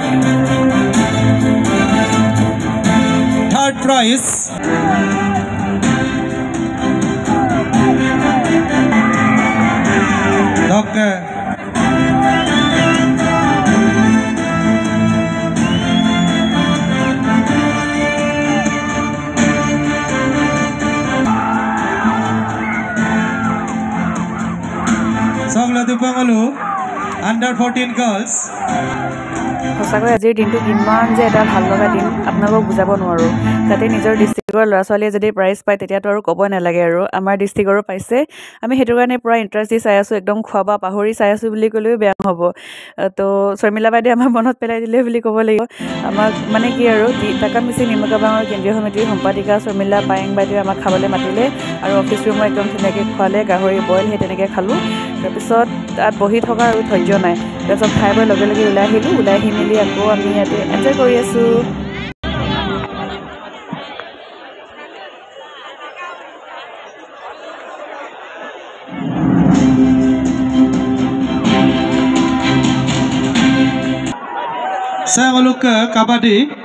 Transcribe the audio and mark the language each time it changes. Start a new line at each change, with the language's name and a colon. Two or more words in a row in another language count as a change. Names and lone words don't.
English: third prize Doctor Sogla Dupangalu under 14 girls.
Assamese: সঁচাকৈ আজিৰ দিনটো কিমান যে এটা ভাল লগা দিন আপোনালোকক বুজাব নোৱাৰোঁ যাতে নিজৰ ডিষ্ট্ৰিক্টৰ ল'ৰা ছোৱালীয়ে যদি প্ৰাইজ পায় তেতিয়াতো আৰু ক'বই নালাগে আৰু আমাৰ ডিষ্ট্ৰিক্টৰো পাইছে আমি সেইটো কাৰণে পূৰা ইণ্টাৰেষ্ট দি চাই আছোঁ একদম খোৱা বোৱা পাহৰি চাই আছোঁ বুলি ক'লেও বেয়া নহ'ব তো শৰ্মিলা বাইদেৱে আমাক মনত পেলাই দিলে বুলি ক'ব লাগিব আমাক মানে কি আৰু টাকাম মিচিং নিমকাবাঙৰ কেন্দ্ৰীয় সমিতিৰ সম্পাদিকা শৰ্মিলা পায়েং বাইদেৱে আমাক খাবলৈ মাতিলে আৰু
English: office room
Assamese: একদম ধুনীয়াকৈ খোৱালে গাহৰি বইল সেই তেনেকৈ খালোঁ তাৰপিছত তাত বহি থকা আৰু ধৈৰ্য নাই তাৰপিছত খাই বৈ লগে লগে ওলাই আহিলোঁ ওলাই আহি মেলি আকৌ আমি ইয়াতে এনজয় কৰি আছোঁ Sagaluk Kabaddi